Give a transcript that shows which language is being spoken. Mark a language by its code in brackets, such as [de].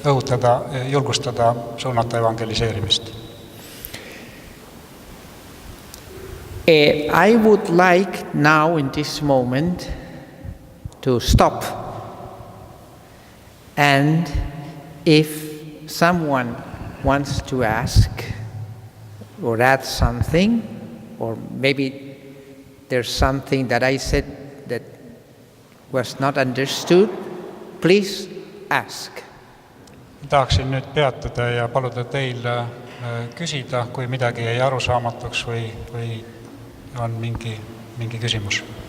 [et] Õhutada, julgustada, suunata evangeliseerimist. [en] I would like now in this moment to stop, and if someone wants to ask or add something, or maybe there's something that I said that was not understood, please ask. [et] Tahaksin nüüd peatuda ja paluda teil küsida, kui midagi jäi arusaamatuks või on mingi küsimus.